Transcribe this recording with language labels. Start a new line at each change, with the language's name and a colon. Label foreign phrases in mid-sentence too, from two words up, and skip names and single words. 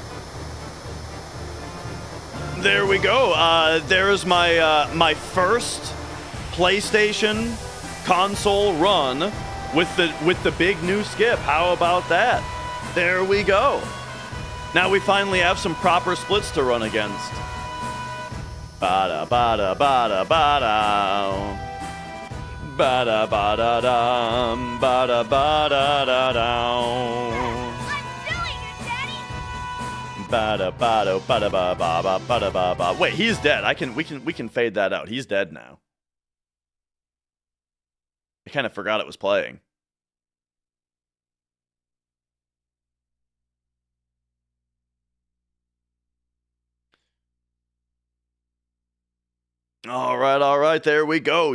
English: There we go. There's my first PlayStation console run with the big new skip. How about that? There we go. Now we finally have some proper splits to run against. Bada bada bada bada. Bada bada dum. Bada bada da down. I'm doing it, Daddy. Bada bada bada ba ba ba bada ba ba. Wait, he's dead. We can fade that out. He's dead now. I kind of forgot it was playing. All right, there we go.